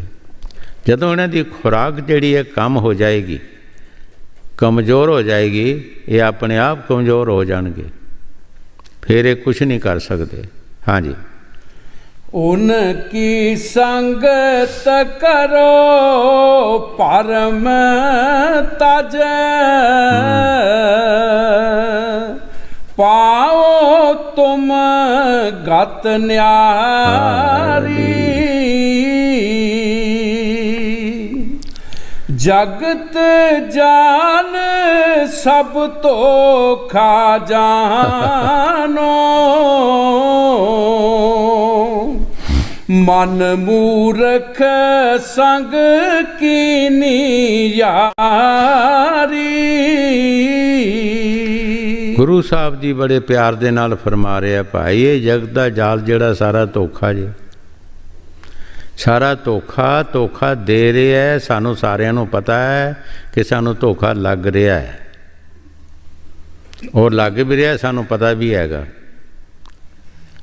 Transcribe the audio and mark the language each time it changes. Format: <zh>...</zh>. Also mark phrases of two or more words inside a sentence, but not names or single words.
<pa>ਜਦੋਂ ਇਹਨਾਂ ਦੀ ਖੁਰਾਕ ਜਿਹੜੀ ਹੈ ਕਮ ਹੋ ਜਾਏਗੀ, ਕਮਜ਼ੋਰ ਹੋ ਜਾਏਗੀ, ਇਹ ਆਪਣੇ ਆਪ ਕਮਜ਼ੋਰ ਹੋ ਜਾਣਗੇ, ਫਿਰ ਇਹ ਕੁਛ ਨਹੀਂ ਕਰ ਸਕਦੇ। ਹਾਂਜੀ। ਉਨਕੀ ਸੰਗਤ ਕਰੋ ਪਰਮ ਤਜ, ਪਾਓ ਤੁਮ ਗਤਿ ਨਿਆਰੀ। ਜਗਤ ਜਾਨ ਸਭ ਤੋ ਖਾ ਜਾਨੋ, ਮਨ ਮੂਰਖ ਸੰਗ ਕੀਨੀ ਯਾਰੀ। ਗੁਰੂ ਸਾਹਿਬ ਜੀ ਬੜੇ ਪਿਆਰ ਦੇ ਨਾਲ ਫਰਮਾ ਰਹੇ ਆ, ਭਾਈ ਇਹ ਜਗਤ ਦਾ ਜਾਲ ਜਿਹੜਾ ਸਾਰਾ ਧੋਖਾ ਜੇ, ਸਾਰਾ ਧੋਖਾ ਦੇ ਰਿਹਾ ਹੈ। ਸਾਨੂੰ ਸਾਰਿਆਂ ਨੂੰ ਪਤਾ ਹੈ ਕਿ ਸਾਨੂੰ ਧੋਖਾ ਲੱਗ ਰਿਹਾ ਹੈ, ਔਰ ਲੱਗ ਵੀ ਰਿਹਾ, ਸਾਨੂੰ ਪਤਾ ਵੀ ਹੈਗਾ।</pa>